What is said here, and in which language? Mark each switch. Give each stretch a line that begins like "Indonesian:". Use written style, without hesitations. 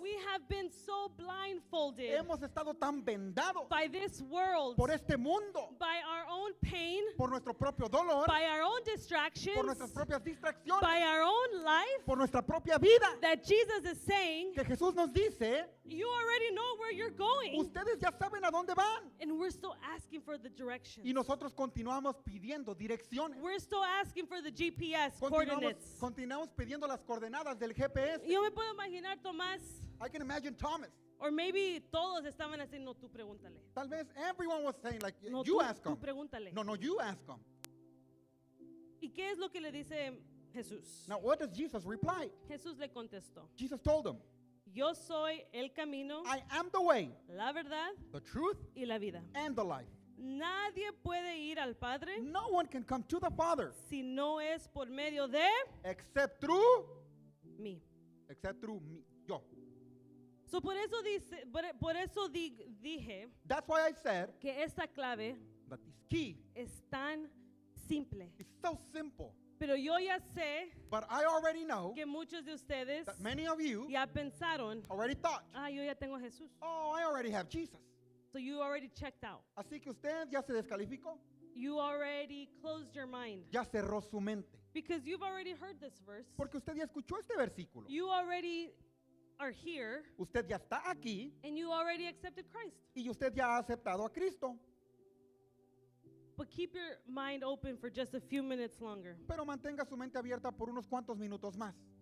English: We have been so blindfolded
Spanish: Hemos estado tan vendados
English: by this world,
Spanish: por este mundo,
English: by our own pain,
Spanish: por nuestro propio dolor,
English: by our own distractions,
Spanish: por nuestras propias distracciones,
English: by our own life,
Spanish: por nuestra propia vida,
English: that Jesus is saying,
Spanish: que Jesús nos dice,
English: you already know where you're going.
Spanish: ustedes ya saben a dónde van.
English: And we're still asking for the directions.
Spanish: Y nosotros continuamos pidiendo direcciones.
English: We're still asking for the GPS coordinates.
Spanish: Continuamos pidiendo las coordenadas del GPS. Yo me puedo imaginar Tomás,
English: I can imagine Thomas. or maybe
Spanish: todos estaban así, no, tú pregúntale. Tal vez
English: everyone was saying like,
Spanish: No,
English: you
Spanish: tú,
English: ask
Spanish: tú
English: him.
Spanish: pregúntale.
English: No, you ask him.
Spanish: ¿Y qué es lo que le dice Jesús?
English: Now what does Jesus reply?
Spanish: Jesús le contestó,
English: Jesus told him,
Spanish: yo soy el camino,
English: I am the way,
Spanish: la verdad
English: the truth,
Spanish: y la vida.
English: and the life.
Spanish: Nadie puede ir al Padre
English: No one can come to the Father
Spanish: si no es por medio de
English: except through
Spanish: mí.
English: me, yo.
Spanish: So por eso dije
English: That's why I said
Spanish: que esta clave
English: that this key
Spanish: es tan simple.
English: is so simple.
Spanish: Pero yo ya sé
English: But I already know
Spanish: que muchos de ustedes
English: that many of you
Spanish: ya pensaron,
English: already thought,
Spanish: yo ya tengo a Jesús.
English: oh, I already have Jesus. So you already checked out.
Spanish: Así que usted ya se descalificó,
English: You already closed your mind.
Spanish: ya cerró su mente.
English: Because you've already heard this verse.
Spanish: Porque usted ya escuchó este versículo.
English: You already are here
Spanish: Usted ya está aquí
English: and you already accepted Christ.
Spanish: y usted ya ha aceptado a Cristo.
English: But keep your mind open for just a few minutes longer.
Spanish: Pero mantenga su mente abierta por unos cuantos minutos más.